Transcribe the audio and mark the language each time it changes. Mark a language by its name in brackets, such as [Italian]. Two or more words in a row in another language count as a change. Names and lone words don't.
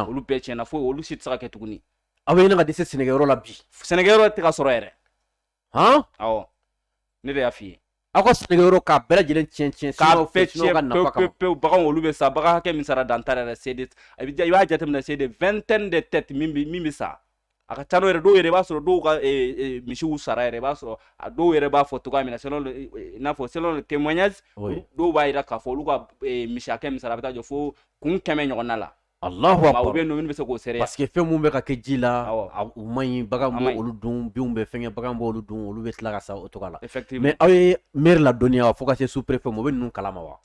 [Bambara] tiɲɛna foyi olu si tɛ se ka kɛ tuguni aw bɛ ɲini ka dɛsɛ sɛnɛkɛyɔrɔ la bi sɛnɛkɛyɔrɔ tɛ ka sɔrɔ yɛrɛ awɔ ne de y'a f'i ye aw ka sɛnɛkɛyɔrɔ k'a bɛɛ lajɛlen tiɲɛ k'a bɛɛ tiɲɛ pewu baganw olu bɛ sa bagan hakɛ min sara dan t'a yɛrɛ i b'a jateminɛ [French] c'est des vingtaines de têtes [Bambara] min bɛ sa a ka ca yɛrɛ dɔw yɛrɛ b'a sɔrɔ dɔw ka misiw sara yɛrɛ i b'a sɔrɔ a dɔw yɛrɛ b'a fɔ cogoya min na i n'a fɔ [French] selon le témoignage [Bambara] dɔw b'a jira k'a fɔ olu ka misi hakɛ min sara a bɛ taa jɔ fo kun 100 ɲɔgɔnna la [Arabic] Allahu [Bambara] ma [Arabic] akbar [Bambara] ube no min be se ko sere [French] parce que [Bambara] fɛn mun bɛ ka kɛ ji la Awɔ. u man ɲi bagan A b'o man ɲi. olu dun binw bɛ fɛngɛ bagan b'olu dun olu bɛ tila ka sa o cogoya la effectivement mais aw ye maire la dɔnniya wa fo ka se [French] sous préfet [Bambara] ma o bɛ ninnu kalama wa